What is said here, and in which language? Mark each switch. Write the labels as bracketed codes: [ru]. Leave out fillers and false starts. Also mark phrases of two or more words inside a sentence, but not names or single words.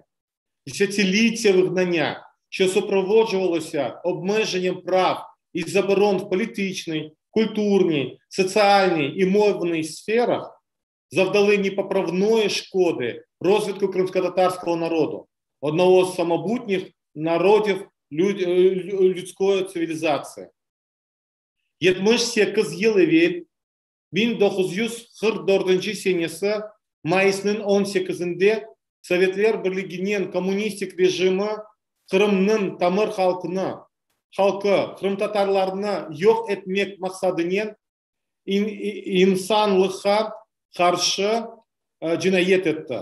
[uk] Десятиліття вигнання, що супроводжувалося обмеженням прав і заборон в політичній, культурній, соціальній і мовній сферах, завдали непоправної шкоди розвитку кримськотатарського народу, одного з самобутніх народів людської цивілізації. [crh] 78 yıl evvel 1944 senesi Mayıs'ın 18'inde Sovyetler Birliği'nin komünistik rejimi Kırım'ın tamır halkı Kırım Tatarlarını yok etmek maksadıyla insanlığa karşı cinayet etti.